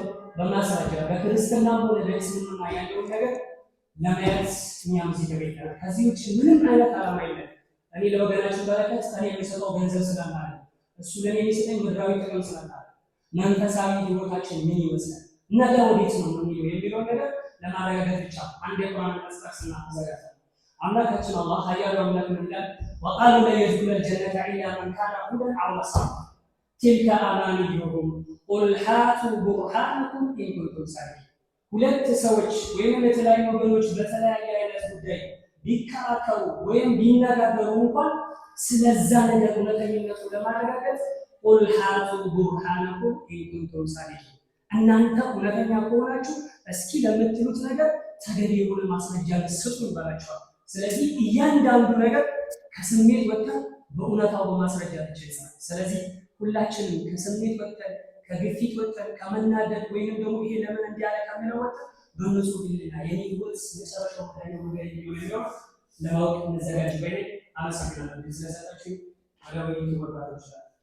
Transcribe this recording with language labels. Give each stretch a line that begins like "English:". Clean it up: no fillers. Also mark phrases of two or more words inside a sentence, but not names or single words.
Amharic: በማስረጃ በክርስትናም ሆነ በእስልምና ያለውን ነገር ለማየት እኛም እዚህ ተገኝተናል። ከዚህ ውጭ ምንም አይነት ዓላማ የለም። እኔ ለወገናችን በረከት እኔ የሚሰጠው ገንዘብ ስላለ እሱ ለኔ የሚሰጠኝ ምድራዊ ጥቅም ስላለ መንፈሳዊ ሕይወታችን ምን ይመስላል ነገ ወዴት ነው የሚለው ነገር ለማረጋገጥ ብቻ አንድ የቁርአን አንቀጽና ተዘጋጅ አምላካችን አላህ ኃያሉ አምላክ ምን ይላል?
Arabic: وقالوا لا يدخل الجنة إلا من كان هودا أو نصارى تلك أمانيهم قل هاتوا برهانكم إن كنتم صادقين።
Amharic: ሁለት ሰዎች ወይም የተለያዩ ወገኖች በተለያየ አይነት ጉዳይ ቢከራከሩ ወይም ቢነጋገሩ እንኳን ስለዛ ነገር እውነተኝነቱ ለማረጋገጥ
Arabic: قل هاتوا برهانكم إن كنتم
Amharic: صادقين እናንተ እውነተኛ ከሆናችሁ እስኪ ለምትሉት ነገር ተገቢ የሆነ ማስረጃ ስጡ ይባላችኋል። ስለዚህ እያንዳንዱ ነገር ከስሜት ወጥተን በእውነታው በማስረጃ ብቻ ይሰራል። ስለዚህ ሁላችንም ከስሜት ወጥተን ከግፊት ወጥተን ከመናደድ ወይንም ደግሞ ይሄ ለምን እንዲያለ ከመለው ወጥተን በንጹህ ሕሊና የኔ ሕይወት መጨረሻው ላይ ነው የሚለው ለማወቅ እንዘጋጅ። በኔ አመሰግናለሁ ስለሰጣችሁ አጋባኝ ተወራሩ ይችላል።